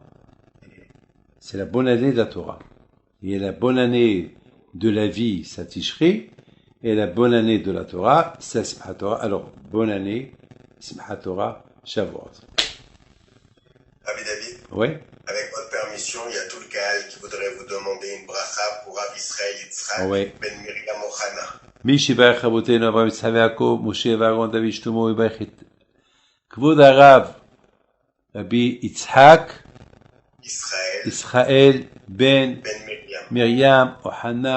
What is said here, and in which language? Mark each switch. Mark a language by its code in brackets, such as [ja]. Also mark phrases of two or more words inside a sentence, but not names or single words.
[fr] C'est la bonne année de la Torah. Et la bonne année de la vie, c'est Tishri. Et la bonne année de la Torah, c'est [he] שמחת תורה. [fr] Alors, bonne année, [he] שמחת תורה, [fr] Shavuot. Rabbi David? Oui? Avec votre permission, il y a tout le Kahal qui voudrait vous demander une bracha pour Rav Israël Yitzhak ben Miriam Ochana. [he] מי שיברך רבותינו אברהם יצחק ויעקב משה ואהרון דוד שלמה ויברך את כבוד הרב רבי יצחק ישראל בן מרים אוחנה.